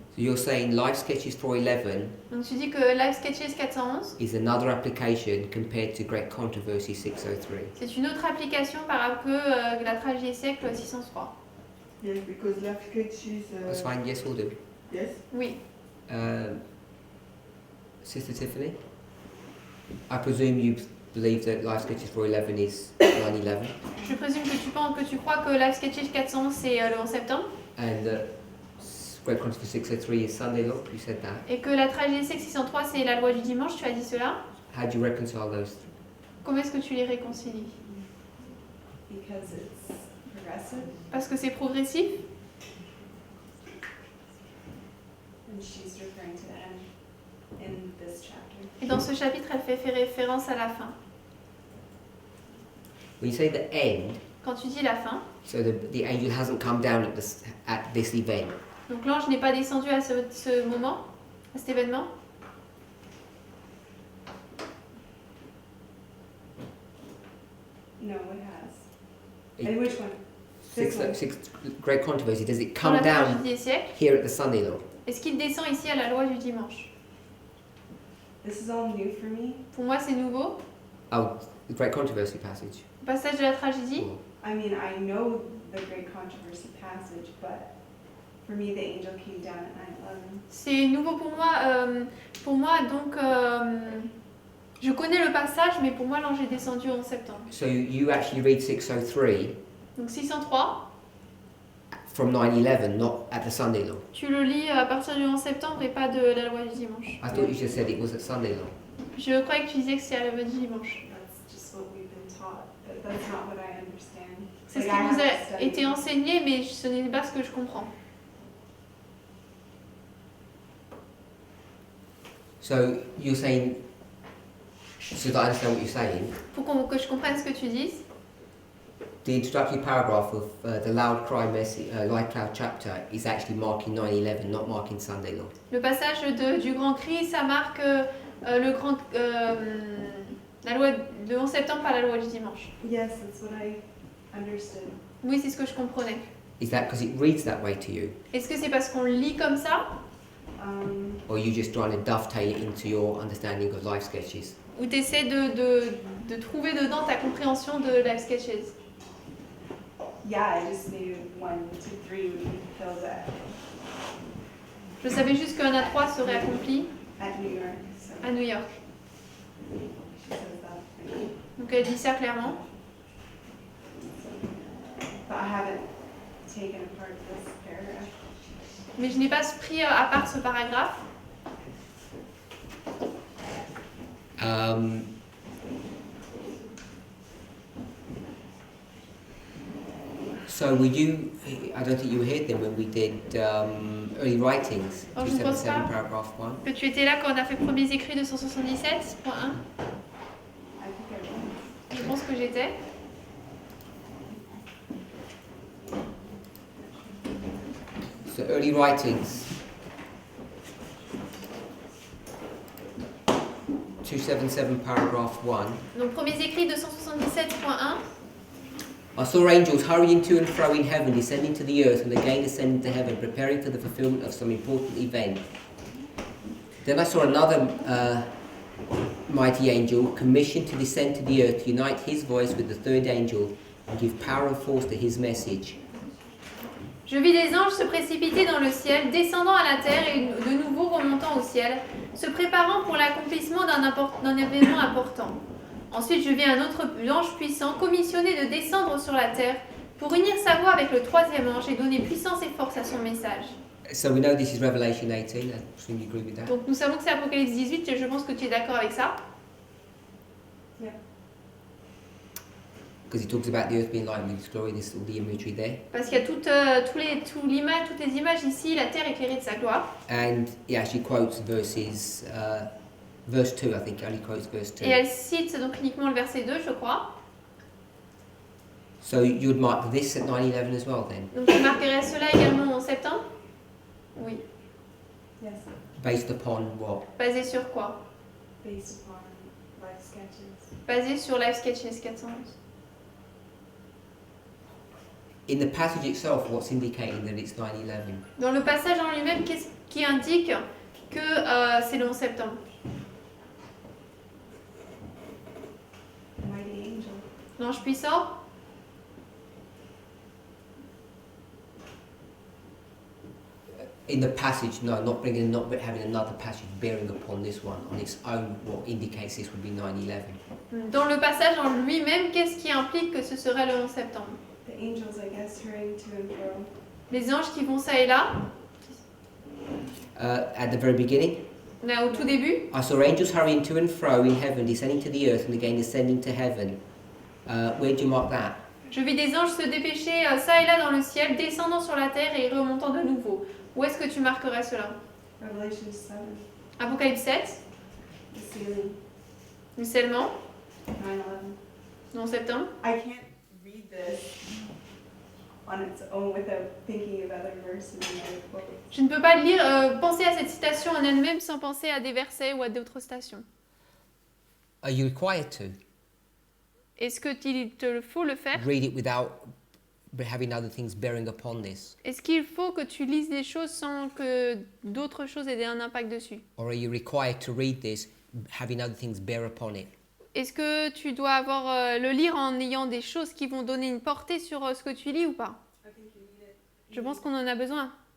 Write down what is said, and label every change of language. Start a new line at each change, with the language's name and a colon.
English: So you're saying Life Sketches 411
French: Donc tu dis que Live Sketches 411,
English: is another application compared to Great Controversy 603.
French: c'est une autre application par rapport que la tragédie des siècles 603.
English: Yes, because life sketches. That's fine, yes, we'll do. Yes.
French: Oui.
English: Sister Tiffany, I presume you believe that Life Sketches 411 is 9/11
French: Je présume que tu crois que Live Sketches 411 c'est le 11 septembre
English: and that Great Controversy 603 is Sunday law. You said that.
French: et que la tragédie des siècles 603 c'est la loi du dimanche, tu as dit cela.
English: How do you reconcile those?
French: Comment est-ce que tu les réconcilies?
English: Because it's progressive,
French: Parce que c'est progressif.
English: and she's referring to that in this chapter.
French: Et dans ce chapitre, elle fait référence à la fin.
English: When you say the end,
French: Quand tu dis la fin,
English: so the angel hasn't come down at this event.
French: donc l'ange n'est pas descendu à ce moment, à cet événement.
English: No, it has. And which one? Six Great Controversy, does it
French: Dans
English: come
French: la
English: down
French: tragédie des siècles,
English: here at the Sunday law?
French: est-ce qu'il descend ici à la loi du dimanche?
English: This is all new for me.
French: Pour moi, c'est nouveau.
English: Oh, the Great Controversy passage.
French: Le passage de la tragédie.
English: Or- I mean, I know the great controversy passage, but for me, the angel came down at 9/11.
French: C'est nouveau pour moi, donc je connais le passage, mais pour moi, l'ange est descendu en septembre.
English: So you actually read 603
French: Donc 603,
English: from 9/11, not at the Sunday law.
French: tu le lis à partir du 11 septembre et pas de la loi du dimanche.
English: I thought you just said it was at Sunday law.
French: Je croyais que tu disais que c'est à la loi du dimanche.
English: That's just what we've been taught, but that's not what I understand.
French: C'est ce
English: Like,
French: qui
English: I
French: nous
English: haven't
French: a
English: studied.
French: été enseigné, mais ce n'est pas ce que je comprends.
English: So you're saying, so that I understand what you're saying,
French: Pour que je comprenne ce que tu dises,
English: the introductory paragraph of the Loud Cry message, Light Cloud chapter is actually marking 9/11, not marking Sunday law.
French: le passage du grand cri, ça marque la loi de 11 septembre, pas la loi du dimanche.
English: Yes, that's what I understood.
French: Oui, c'est ce que je comprenais.
English: Is that because it reads that way to you,
French: Est-ce que c'est parce qu'on le lit comme ça,
English: or are you just trying to dovetail it into your understanding of Life Sketches?
French: ou tu essaies de trouver dedans ta compréhension de Live Sketches?
English: Yeah, I just knew 1, 2, 3 would fill that
French: Je savais juste qu'un A3 serait accompli
English: at New York. So
French: à New York.
English: she says that.
French: Donc elle dit ça clairement.
English: But I haven't taken apart this paragraph.
French: Mais je n'ai pas pris à part ce paragraphe.
English: So were you, I don't think you were here then when we did early writings,
French: Oh, je ne pense
English: 277
French: pas.
English: paragraph 1.
French: Que tu étais là quand on a fait premiers écrits de 177.1.
English: I think I will.
French: Je pense que j'étais.
English: So early writings, 277 paragraph 1.
French: Donc premiers écrits de 177.1.
English: I saw angels hurrying to and fro in heaven, descending to the earth and again ascending to heaven, preparing for the fulfillment of some important event. Then I saw another mighty angel commissioned to descend to the earth, to unite his voice with the third angel and give power and force to his message.
French: Je vis des anges se précipiter dans le ciel, descendant à la terre et de nouveau remontant au ciel, se préparant pour l'accomplissement d'un événement important. Ensuite, je vis un autre ange puissant, commissionné de descendre sur la terre pour unir sa voix avec le troisième ange et donner puissance et force à son message.
English: So we know this is Revelation 18. I assume you agree with that.
French: Donc nous savons que c'est Apocalypse 18 et je pense que tu es d'accord avec ça.
English: Because it talks about the earth being lightened with its glory, there's all the imagery there.
French: Parce qu'il y a toutes les images ici, la terre éclairée de sa gloire.
English: And he actually quotes verse 2, I think, only quotes verse 2.
French: Et elle cite donc uniquement le verset 2, je crois.
English: So you would mark this at 9/11 as well then,
French: Donc je marquerai cela également en septembre. Oui.
English: Yes, based upon what?
French: Basé sur quoi?
English: based upon life sketches.
French: Basé sur Life Sketches 411.
English: In the passage itself, what's indicating that it's 9/11?
French: Dans le passage en lui-même, qu'est-ce qui indique que c'est le 11 septembre?
English: The mighty angel.
French: L'ange puissant?
English: In the passage, no, not having another passage bearing upon this one on its own. What indicates this would be 9/11?
French: Dans le passage en lui-même, qu'est-ce qui implique que ce serait le 11 septembre?
English: The angels, I guess, hurrying to and fro.
French: Les anges qui vont ça et là,
English: At the very beginning,
French: là au tout début.
English: I saw angels hurrying to and fro in heaven, descending to the earth and again descending to heaven. Where do you mark that?
French: Je vis des anges se dépêcher ça et là dans le ciel, descendant sur la terre et remontant de nouveau. Où est-ce que tu marquerais cela?
English: Revelation 7,
French: Apocalypse 7,
English: the sealing,
French: le scellement,
English: 9/11.
French: le 11 septembre.
English: I can't read this on its own without thinking of other verses and other quotes.
French: Je ne peux pas lire, penser à cette citation en elle-même sans penser à des versets ou à d'autres citations.
English: Are you required to
French: Est-ce qu'il te faut le faire?
English: read it without having other things bearing upon this?
French: Est-ce qu'il faut que tu lises des choses sans que d'autres choses aient un impact dessus?
English: Or are you required to read this having other things bear upon it?
French: Est-ce que tu dois avoir le lire en ayant des choses qui vont donner une portée sur ce que tu lis ou pas? Je pense qu'on en a besoin.